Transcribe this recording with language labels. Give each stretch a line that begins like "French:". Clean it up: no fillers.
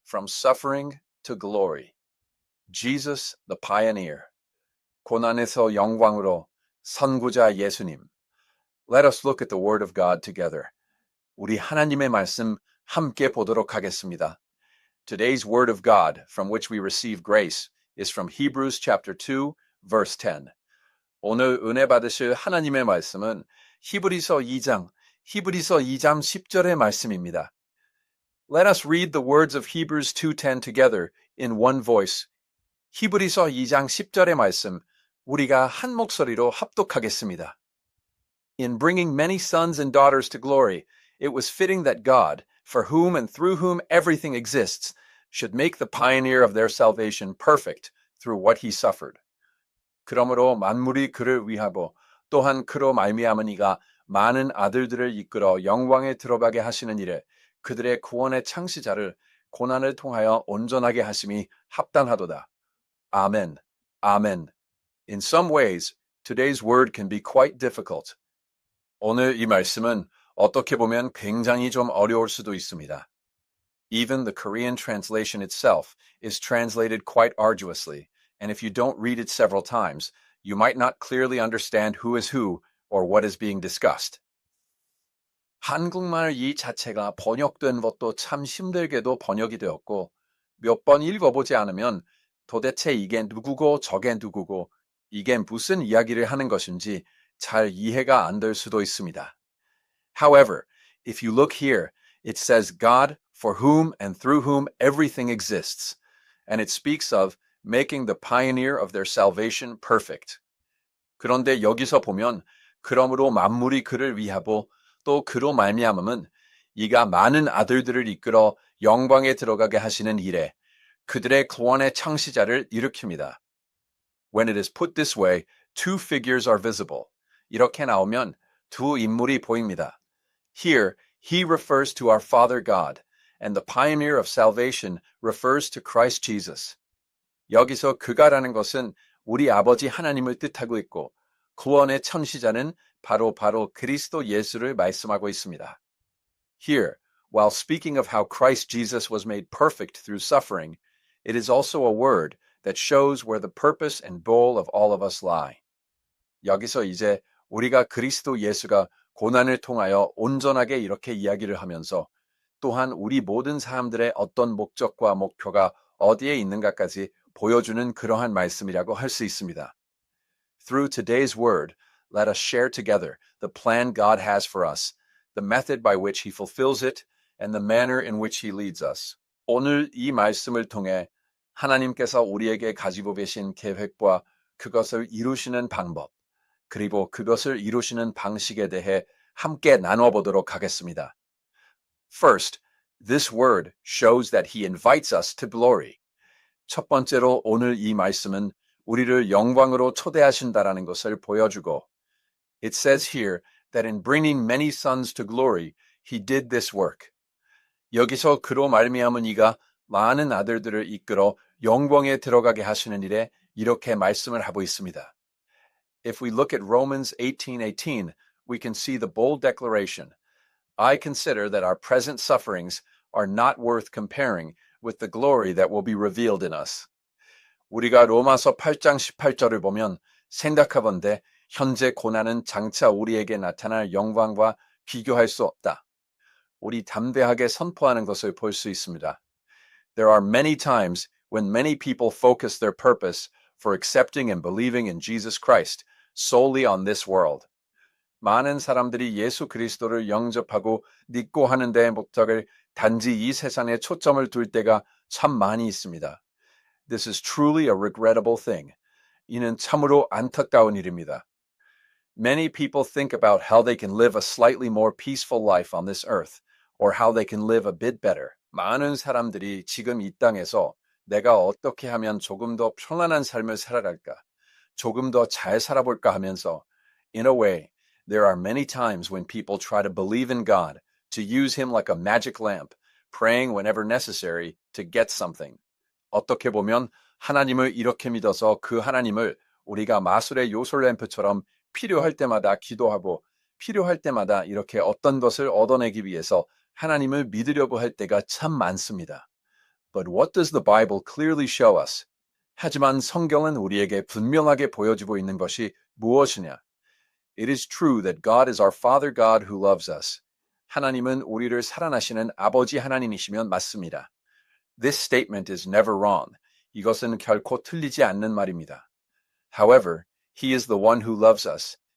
English: From Suffering to Glory. Jesus the Pioneer.
Korean: 고난에서 영광으로 선구자 예수님.
English: Let us look at the Word of God together.
Korean: 우리 하나님의 말씀 함께 보도록 하겠습니다.
English: Today's Word of God, from which we receive grace, is from Hebrews chapter 2, verse 10.
Korean: 오늘 은혜 받으실 하나님의 말씀은 히브리서 2장 10절의 말씀입니다.
English: Let us read the words of Hebrews 2:10 together in one voice.
Korean: 히브리서 2장 10절의 말씀, 우리가 한 목소리로 합독하겠습니다.
English: In bringing many sons and daughters to glory, it was fitting that God, for whom and through whom everything exists, should make the pioneer of their salvation perfect through what he suffered.
Korean: 그러므로 만물이 그를 위하고 또한 그로 말미암은 이가 많은 아들들을 이끌어 영광에 들어가게 하시는 일에 그들의 구원의 창시자를 고난을 통하여 온전하게 하심이 합당하도다. 아멘. 아멘.
English: In some ways, today's word can be quite difficult.
Korean: 오늘 이 말씀은 어떻게 보면 굉장히 좀 어려울 수도 있습니다.
English: Even the Korean translation itself is translated quite arduously, and if you don't read it several times, you might not clearly understand who is who or what is being discussed.
Korean: 한국말 이 자체가 번역된 것도 참 힘들게도 번역이 되었고 몇 번 읽어보지 않으면 도대체 이게 누구고 저게 누구고 이게 무슨 이야기를 하는 것인지 잘 이해가 안 될 수도 있습니다.
English: However, if you look here, it says God for whom and through whom everything exists, and it speaks of making the pioneer of their salvation perfect.
Korean: 그런데 여기서 보면 그러므로 만물이 그를 위하고 또 그로 말미암음은 이가 많은 아들들을 이끌어 영광에 들어가게 하시는 일에 그들의 구원의 창시자를 일으킵니다.
English: When it is put this way, two figures are visible.
Korean: 이렇게 나오면 두 인물이 보입니다.
English: Here, he refers to our Father God, and the pioneer of salvation refers to Christ Jesus.
Korean: 여기서 그가라는 것은 우리 아버지 하나님을 뜻하고 있고 구원의 창시자는 바로 그리스도 예수를 말씀하고 있습니다.
English: Here, while speaking of how Christ Jesus was made perfect through suffering, it is also a word that shows where the purpose and goal of all of us lie.
Korean: 여기서 이제 우리가 그리스도 예수가 고난을 통하여 온전하게 이렇게 이야기를 하면서 또한 우리 모든 사람들의 어떤 목적과 목표가 어디에 있는가까지 보여주는 그러한 말씀이라고 할 수 있습니다.
English: Through today's word, let us share together the plan God has for us, the method by which he fulfills it, and the manner in which he leads us.
Korean: 오늘 이 말씀을 통해 하나님께서 우리에게 가지고 계신 계획과 그것을 이루시는 방법, 그리고 그것을 이루시는 방식에 대해 함께 나눠보도록 하겠습니다.
English: First, this word shows that he invites us to glory.
Korean: 첫 번째로 오늘 이 말씀은 우리를 영광으로 초대하신다라는 것을 보여주고
English: It says here that in bringing many sons to glory, he did this work.
Korean: 여기서 그로 말미암은 이가 많은 아들들을 이끌어 영광에 들어가게 하시는 일에 이렇게 말씀을 하고 있습니다.
English: If we look at Romans 18:18, we can see the bold declaration, I consider that our present sufferings are not worth comparing with the glory that will be revealed in us.
Korean: 우리가 로마서 8장 18절을 보면 생각해본데 현재 고난은 장차 우리에게 나타날 영광과 비교할 수 없다. 우리 담대하게 선포하는 것을 볼 수 있습니다.
English: There are many times when many people focus their purpose for accepting and believing in Jesus Christ solely on this world.
Korean: 많은 사람들이 예수 그리스도를 영접하고 믿고 하는 데에 목적을 단지 이 세상에 초점을 둘 때가 참 많이 있습니다.
English: This is truly a regrettable thing.
Korean: 이는 참으로 안타까운 일입니다.
English: Many people think about how they can live a slightly more peaceful life on this earth, or how they can live a bit better.
Korean: 많은 사람들이 지금 이 땅에서 내가 어떻게 하면 조금 더 편안한 삶을 살아갈까, 조금 더 잘 살아볼까 하면서,
English: in a way, there are many times when people try to believe in God, to use him like a magic lamp, praying whenever necessary to get something.
Korean: 어떻게 보면 하나님을 이렇게 믿어서 그 하나님을 우리가 마술의 요술 램프처럼 필요할 때마다 기도하고 필요할 때마다 이렇게 어떤 것을 얻어내기 위해서 하나님을 믿으려고 할 때가 참 많습니다.
English: But what does the Bible clearly show us?
Korean: 하지만 성경은 우리에게 분명하게 보여주고 있는 것이 무엇이냐?
English: It is true that God is our Father God who loves us.
Korean: 하나님은 우리를 사랑하시는 아버지 하나님이시면 맞습니다.
English: This statement is never wrong.
Korean: 이것은 결코 틀리지 않는 말입니다.
English: However, He is the one who loves us.